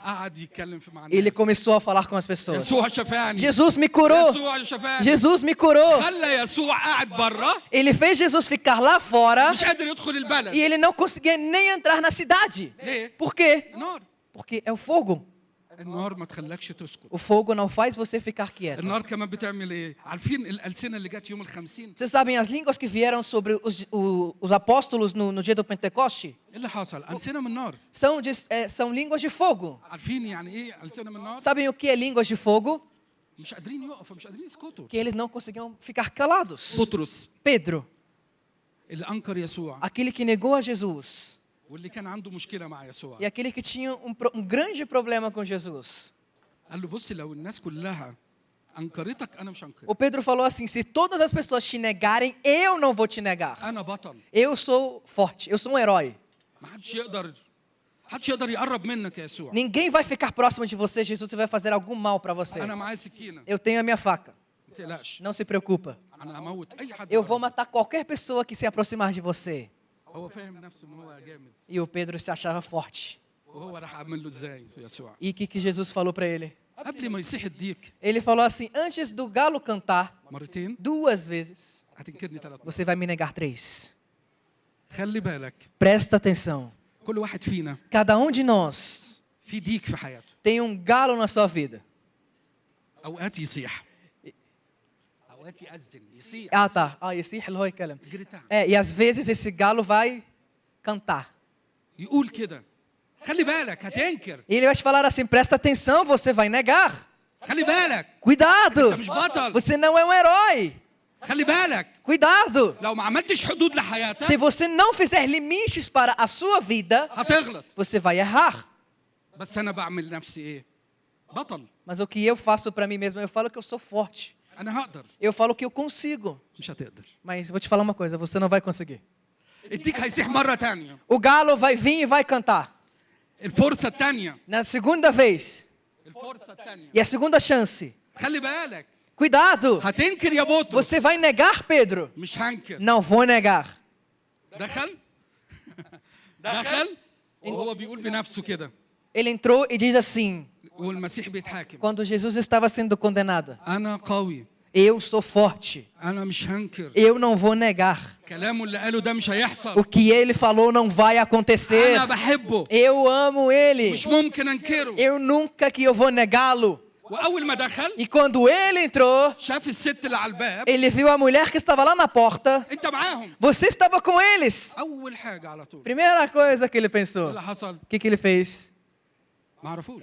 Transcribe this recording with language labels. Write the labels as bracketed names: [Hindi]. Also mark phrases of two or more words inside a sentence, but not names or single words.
[Arabic] قعد يتكلم مع Ele الناس. [Portuguese] começou a falar com as pessoas. [Arabic] يسوع شفاني. [Portuguese] Jesus me curou. [Arabic] يسوع شفاني. [Portuguese] Jesus me curou. [Arabic] خلى يسوع قاعد برا [Portuguese] Ele fez Jesus ficar lá fora [Arabic] مش قادر يدخل e البلد. [Portuguese] ele não conseguia nem entrar na cidade. [Arabic] ليه؟ [Portuguese] Por quê? [Arabic] نار. [Portuguese] Porque é o fogo. [Arabic] النار ما تخلكش تسكت. [Portuguese] O fogo não faz você ficar quieto. [Arabic] النار كمان بتعمل ايه؟ عارفين الألسنة اللي جت يوم ال50؟ [Portuguese] Vocês sabem as línguas que vieram sobre os apóstolos no dia do Pentecoste? [Arabic] ايه اللي حصل؟ ألسنة من نار. [Portuguese] São línguas de fogo. [Arabic] عارفين يعني ايه ألسنة من نار؟ [Portuguese] Sabem o que é línguas de fogo? [Arabic] مش قادرين يقفوا، مش قادرين يسكتوا. [Portuguese] Que eles não conseguiam ficar calados. [Arabic] بطرس [Portuguese] Pedro, [Arabic] اللي أنكر يسوع [Portuguese] aquele que negou a Jesus. [Arabic] واللي كان عنده مشكلة مع يسوع. [Portuguese] E aquele que tinha um grande problema com Jesus. [Arabic] قال له بص لو الناس كلها أنكرتك أنا مش هنكر. [Portuguese] O Pedro falou assim, se todas as pessoas te negarem, eu não vou te negar. [Arabic] أنا بطل. [Portuguese] Eu sou forte, eu sou um herói. [Arabic] ما حدش يقدر يقرب منك يا يسوع. [Portuguese] Ninguém vai ficar próximo de você, Jesus, e vai fazer algum mal para você. [Arabic] أنا معايا سكينة. [Portuguese] Eu tenho a minha faca, [Arabic] ما تقلقش. [Portuguese] não se preocupa. [Arabic] أنا هموت أي حد. [Portuguese] Eu vou matar qualquer pessoa que se aproximar de você. [Arabic] هو فاهم نفسه إن هو جامد. [Portuguese] E o Pedro se achava forte. [Arabic] وهو راح أعمل له إزاي في يسوع. [Portuguese] E o que Jesus falou para ele? [Arabic] قبل ما يصيح الديك [Portuguese] Ele falou assim, antes do galo cantar [Arabic] مرتين [Portuguese] 2 vezes, [Arabic] هتنكرني 3 مرات. [Portuguese] você vai me negar 3. [Arabic] خلي بالك [Portuguese] Presta atenção. [Arabic] كل واحد فينا [Portuguese] Cada um de nós [Arabic] في ديك في حياته [Portuguese] tem um galo na sua vida. [Arabic] اوقات يصيح اوقات يأذن يصيح [Portuguese] Ah, tá. Ah, [Arabic] يصيح اللي هو يتكلم. جريتان [Portuguese] E às vezes esse galo vai cantar. [Arabic] يقول كده خلي بالك هتنكر [Portuguese] E ele vai te falar assim: presta atenção, você vai negar. [Arabic] خلي بالك [Portuguese] Cuidado! [Arabic] انت مش بطل [Portuguese] Você não é um herói. [Arabic] خلي بالك [Portuguese] Cuidado! [Arabic] لو ما عملتش حدود Se لحياتك [Portuguese] você não fizer limites para a sua vida, [Arabic] هتغلط [Portuguese] você vai errar. [Arabic] بس انا بعمل نفسي ايه بطل [Portuguese] Mas o que eu faço para mim mesmo, eu falo que eu sou forte. [Arabic] انا هقدر [Portuguese] Eu falo que eu consigo. [Arabic] مش هتقدر [Portuguese] Mas vou te falar uma coisa: você não vai conseguir. [Arabic] الديك هيصيح مرة تانية [Portuguese] O galo vai vir e vai cantar. [Arabic] الفرصة التانية [Portuguese] Na segunda vez. [Arabic] الفرصة التانية [Portuguese] E a segunda chance. [Arabic] خلي بالك [Portuguese] Cuidado! [Arabic] هتنكر يا بطرس [Portuguese] Você vai negar, Pedro? [Arabic] مش هنكر [Portuguese] Não vou negar. [Arabic] دخل دخل وهو بيقول بنفسه كده [Portuguese] Ele entrou e diz assim, [Arabic] والمسيح بيتحاكم [Portuguese] quando Jesus estava sendo condenado: [Arabic] انا قوي [Portuguese] eu sou forte, [Arabic] انا مش هنكر [Portuguese] eu não vou negar. [Arabic] كلامه اللي قاله ده مش O هيحصل [Portuguese] que ele falou não vai acontecer. [Arabic] انا بحبه [Portuguese] Eu amo ele. [Arabic] مش ممكن انكره [Portuguese] Eu nunca que eu vou negá-lo. [Arabic] واول ما دخل [Portuguese] E quando ele entrou, [Arabic] شاف الست اللي على الباب [Portuguese] ele viu a mulher que estava lá na porta. [Arabic] انت معاهم [Portuguese] Você estava com eles. [Arabic] اول حاجه على طول [Portuguese] Primeira coisa que ele [Arabic] ايه [Portuguese] pensou. [Arabic] اللي حصل [Portuguese] O que ele fez? [Arabic] ما عرفوش